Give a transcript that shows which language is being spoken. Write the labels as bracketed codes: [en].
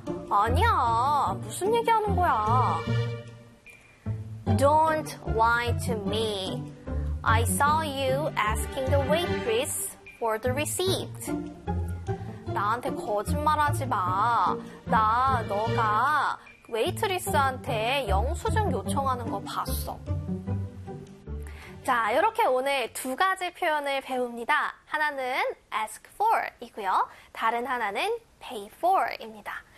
[ko] 아니야, 무슨 얘기하는 거야? [en] Don't lie to me. I saw you asking the waitress for the receipt. [ko] 나한테 거짓말하지 마. 나 너가 웨이트리스한테 영수증 요청하는 거 봤어. 자, 이렇게 오늘 두 가지 표현을 배웁니다. 하나는 ask for이고요. 다른 하나는 pay for입니다.